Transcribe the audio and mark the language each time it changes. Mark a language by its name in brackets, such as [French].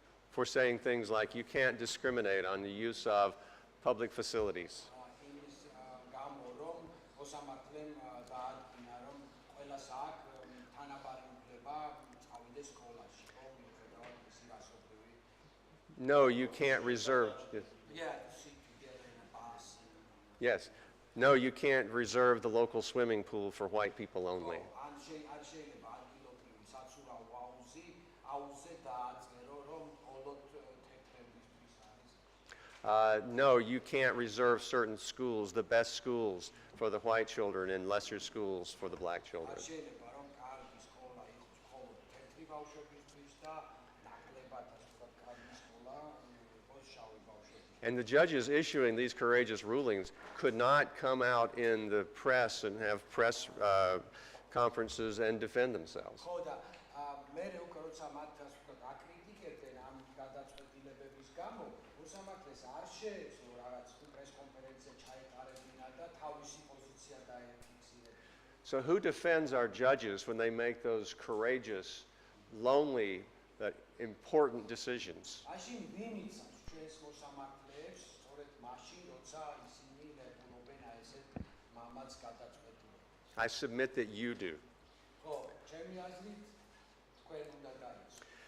[English] for saying things like you can't discriminate on the use of public facilities. [Georgian] იმის გამო რომ მოსამართლემ დაადგინა რომ ყველას აქვს თანაბარი უფლება წავიდეს სკოლაში, ხო, მიუხედავად მისი რასობრივი. [English] No, you can't reserve. Yeah, to sit together in a bus. Yes. No, you can't reserve the local swimming pool for white people only. [Georgian] არ შეიძლება ადგილობრივი საცურაო აუზზე დააწერო რომ მხოლოდ თეთრებისთვის არის. [English] No, you can't reserve certain schools, the best schools, for the white children and lesser schools for the black children. [Georgian] არ შეიძლება რომ კარგი სკოლა იყოს მხოლოდ თეთრი ბავშვებისთვის და ნაკლებად ასე ვთქვათ კარგი სკოლა იყოს შავი ბავშვებისთვის. [English] And the judges issuing these courageous rulings could not come out in the press and have press conferences and defend themselves. [Georgian] ხო და მე უკვე როცა მათ ასე ვთქვათ აკრიტიკებდნენ ამ გადაწყვეტილებების გამო, მოსამართლეს არ შეეძლო რაღაც პრეს კონფერენცია ჩაეტარებინა და თავისი პოზიცია დაეფიქსირებინა. [English] So who defends our judges when they make those courageous, lonely, important decisions? [Georgian] მაშინ ვინ იცავს ჩვენს მოსამართლეებს სწორედ მაშინ როცა ისინი ნებულობენ აი ესეთ მამაც გადაწყვეტილებას. [English] I submit that you do. [Georgian] ხო, ჩემი აზრით თქვენ უნდა დაიცვათ.